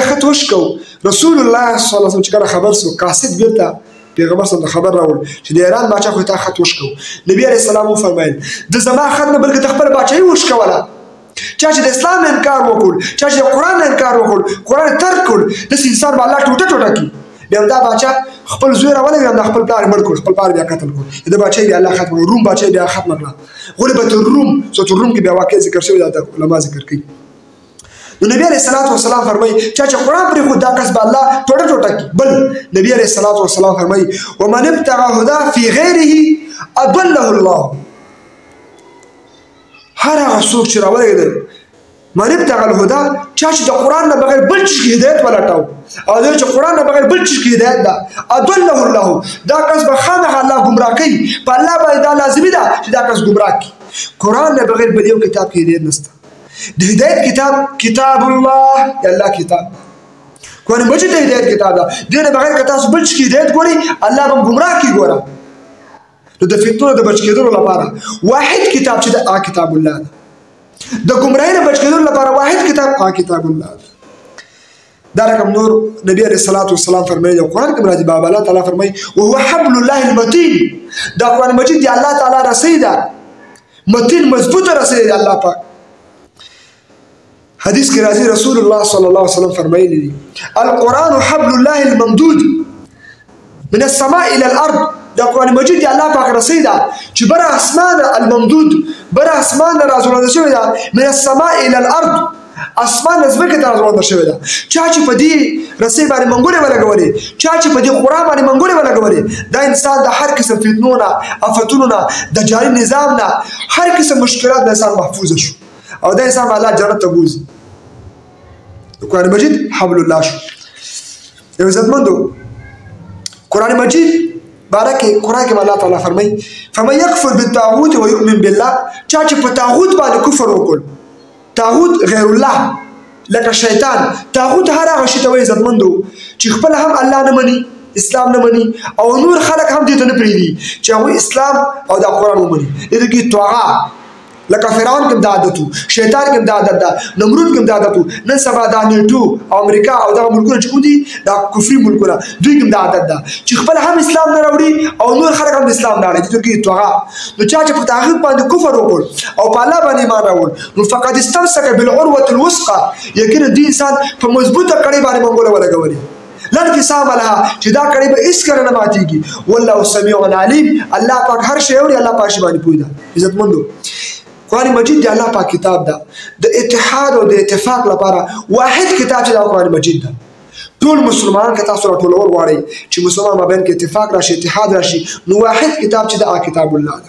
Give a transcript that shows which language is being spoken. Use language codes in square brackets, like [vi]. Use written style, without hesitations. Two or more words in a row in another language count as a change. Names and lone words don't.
[ps] خط وشکو رسول الله [ar] صلی الله علیه وسلم [ps] چې کله خبر سو قاصد بیرته پیغمبر [ar] صلی الله [ps] خبر راول چې د ایران باچا خو ته خط وشکو نبی [ar] علیہ السلام [ps] فرمایل د زما خط نه بلکې خپل باچای وشکوله چا چې د اسلام انکار وکړ چا چې د قرآن انکار وکړ قرآن ترک کړ داسې انسان به الله ټوټه ټوټه کړي بیا دا باچا خپل زوی راولېږه د خپل پلار یې مړ کړ خپل پلار بیا قتل کړ د باچا بیا الله ختم کړ روم باچا بیا ختم کړه [ar] غلبت الروم [ps] سورة الروم کې بیا واقع ذکر شوی دا علما ذکر کوي نو نبی [ar] علیہ الصلوۃ والسلام [ps] فرمایي چې قرآن پرې خو دا کس به الله ټوټه ټوټه کړي بل نبی [ar] علیہ الصلوۃ والسلام [ps] فرمایي [ar] ومن ابتغى هدى في غیره اضله الله [ps] هر هغه څوک چې راولېږي [ar] من ابتغى الهدى [ps] چا چې د قرآن نه بغیر بل څه کې هدایت ولټاو او چې قرآن نه بغیر بل څه کې هدایت ده [ar] اضله الله [ps] دا کس به خامخا الله ګمراه کوي په الله باندې دا لازمي ده چې دا کس ګمراه کړي قرآن نه بغیر بل یو کتاب کې هدایت نشته د هدایت کتاب الله د الله کتاب قرآن مجید د هدایت کتاب ده دې نه بغیر که تاسو بل څه کې هدایت ګورئ الله به ګمراه کوي ګوره نو د فتنو د بچ کېدلو لپاره واحد کتاب چې د کتاب الله ده، د ګمراهۍ نه بچ کېدلو لپاره واحد کتاب کتاب الله ده. دا رقم نور نبی [ar] علیہ الصلوۃ والسلام [ps] فرمایي قرآن کې راځي باب الله تعالی فرمایي [ar] وهو حبل الله المتين، [ps] دا قرآن مجید دی الله تعالی رسول ده متین مضبوط رسول دی الله پاک. حدیث کې راځي رسول الله [ar] صلی الله علیه وسلم [ps] فرمایلی دي [ar] القرآن حبل الله الممدود من السماء الى الارض، [ps] دا قرآن مجید دی الله پاک رسول ده چې بر اسمان الممدود بر اسمان راځول شوی ده [ar] من السماء الى الارض، [ps] اسمان نزمکه ته راځول شوی ده. چا چې په دې رسول باندې منګولې ولګولې، چا چې په دې قرآن باندې منګولې ولګولې، دا انسان د هر قسم فتنو نه آفتونو نه د جاري نظام نه هر قسم مشکلات نه انسان محفوظ شو او دا انسان الله جنت ته بوزي. قرآن مجید حبل الله شو. یو عزتمندو قرآن مجید بارکه قرآن کې الله تعالی فرمایي [ar] فمن يكفر بالطاغوت ويؤمن بالله، [ps] چا چې په طاغوت باندې کفر وکړ، طاغوت غیر الله لکه شیطان، طاغوت هر هغه شی ته وایي عزتمندو چې خپل هم الله نه مني، اسلام نه مني او نور خلک هم دې ته نه پرېږدي چې هغوی اسلام او دا قرآن ومني. دې کې طغا لکه فرعون کې دا عادت وو، شیطان کې دا عادت ده، نمرود کې دا عادت وو، نن سبا دا نیټو او امریکا او دغه ملکونه چې کوم دي دا کفري ملکونه دوی کې دا عادت ده چې خپل هم اسلام نه راوړي او نور خلک هم اسلام نه راوړي. دې کې طغا نو چا چې په طاغوت باندې کفر وکړ او په الله باندې ایمان راوړ نو فقط [ar] استمسک بالعروة الوثقى، [ps] یقینا دې انسان په مضبوطه کړۍ باندې منګوله ولګولې [ar] لا انفصام لها [ps] چې دا کړۍ به هیڅ کله نه ماتېږي. [ar] والله سمیع علیم، [ps] الله پاک هر شی اوري، الله پاک شی باندې پوهه ده. عزتمندو قرآن مجید دی الله پاک کتاب ده د اتحاد او د اتفاق لپاره واحد کتاب چې دا قرآن مجید ده. ټول مسلمانان که تاسو راټولول غواړئ چې مسلمان مابین کې اتفاق راشي اتحاد راشي نو واحد کتاب چې دا کتاب الله ده.